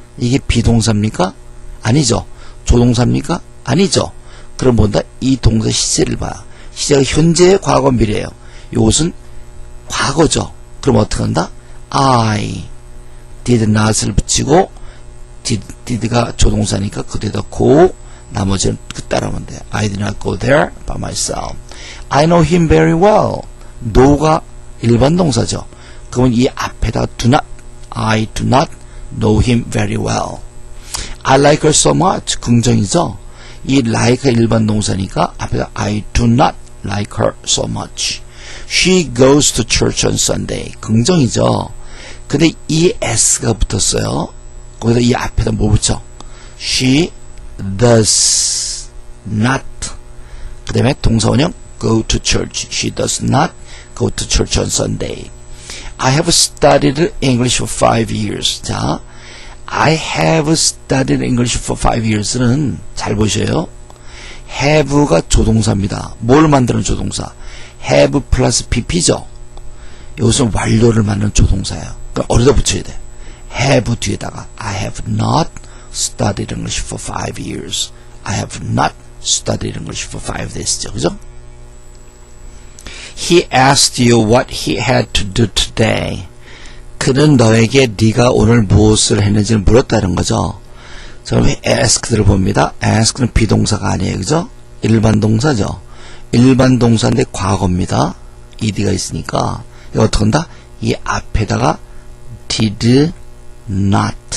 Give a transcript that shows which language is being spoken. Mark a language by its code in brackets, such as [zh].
[ko] 이게 비동사입니까? 아니죠. 조동사입니까? 아니죠. 그럼 뭔다? 이 동사 시제를 봐요. 시제가 현재의 과거 미래예요. 이것은 과거죠. 그럼 어떻게 한다? [en] I did not [ko] 을 붙이고 did가 조동사니까 그대로 go 나머지는 그 따라하면 돼요. [en] I did not go there by myself. I know him very well. [ko] know가 일반 동사죠. 그러면 이 앞에다 [en] do not I do not know him very well. I like her so much. [ko] 긍정이죠. 이 like가 일반 동사니까 앞에다 [en] I do not like her so much. She goes to church on Sunday. [ko] 긍정이죠. 근데 이 s가 붙었어요. 거기다 이 앞에다 뭐 붙여? [en] She does not. [ko] 그 다음에 동사원형 [en] go to church. She does not go to church on Sunday. I have studied English for 5 years. 자, I have studied English for 5 years [ko] 는 잘 보셔요. have가 조동사입니다. 뭘 만드는 조동사? have 플러스 pp죠. 이것은 완료를 만드는 조동사예요. 그럼 어디다 붙여야 돼? have 뒤에다가 [en] I have not studied English for 5 years. I have not studied English for 5 days죠. [ko] 그죠? [en] He asked you what he had to do today. [ko] 그는 너에게 네가 오늘 무엇을 했는지를 물었다는 거죠. 자, 그럼 ask를 봅니다. ask는 비동사가 아니에요. 그죠? 일반 동사죠. 일반 동사인데 과거입니다. ed가 있으니까 이거 어떻게 한다? 이 앞에다가 [en] did not.